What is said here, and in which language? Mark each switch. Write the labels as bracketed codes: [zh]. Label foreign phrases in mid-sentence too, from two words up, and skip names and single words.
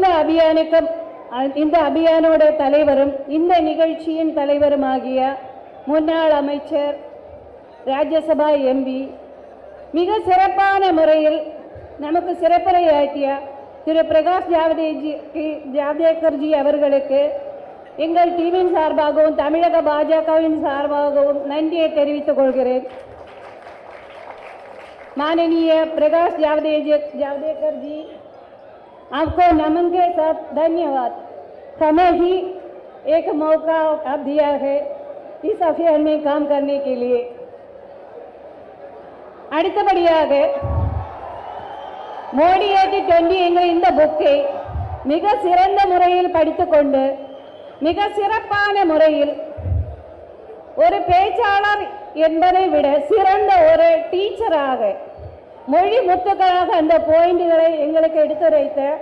[ta] அபியானோட தலைவரும் இந்த நிகழ்ச்சியின் தலைவருமாகிய முன்னாள் அமைச்சர் ராஜ்யசபா எம்பி மிக சிறப்பான முறையில் நமக்கு சிறப்புரையாற்றிய திரு பிரகாஷ் ஜாவ்டேகர்ஜி அவர்களுக்கு எங்கள் டீமின் சார்பாகவும் தமிழக பாஜகவின் சார்பாகவும் நன்றியை தெரிவித்துக் கொள்கிறேன். [hi] माननीय प्रकाश जावड़ेकर जी, आपको नमन के साथ धन्यवाद. हमें ही एक मौका आप दिया है इस अफेयर में काम करने के लिए. [ta] அடுத்தபடியாக மோடி at 20 என்கிற இந்த புக்கை மிக சிறந்த முறையில் படித்துக்கொண்டு மிக சிறப்பான முறையில் ஒரு பேச்சாளர் என்பதை விட சிறந்த ஒரு டீச்சராக மொழி முத்துக்களாக அந்த பாயிண்ட்களை எங்களுக்கு எடுத்துரைத்த